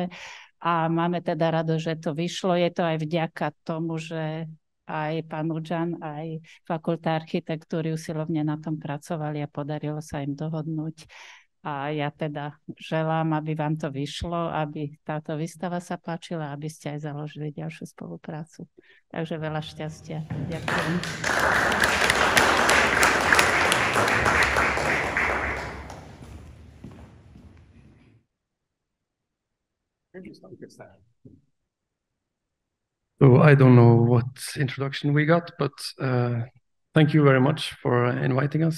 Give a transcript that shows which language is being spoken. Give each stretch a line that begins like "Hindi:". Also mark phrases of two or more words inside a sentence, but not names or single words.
Slovak: A máme teda rado, že to vyšlo. Je to aj vďaka tomu, že aj pán Ján, aj fakulta architektúry usilovne na tom pracovali a podarilo sa im dohodnúť. A ja teda želám, aby vám to vyšlo, aby táto výstava sa páčila, aby ste aj založili ďalšiu spoluprácu. Takže veľa šťastia. Ďakujem.
English: So I don't know what introduction we got, but thank you very much for inviting us.